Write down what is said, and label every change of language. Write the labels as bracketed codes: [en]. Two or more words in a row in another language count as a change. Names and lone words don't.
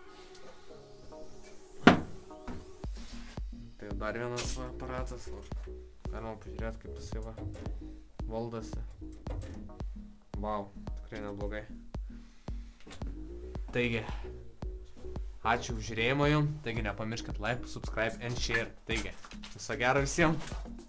[lt] Tai dar vienas va, aparatas. Va. Galima pažiūrėti, kaip jisai va valdosi. Vau, tikrai neblogai. Taigi, ačiū už žiūrėjimą jum. Taigi nepamirškit [en] like, subscribe and share. [lt] Taigi, viso gero visiems.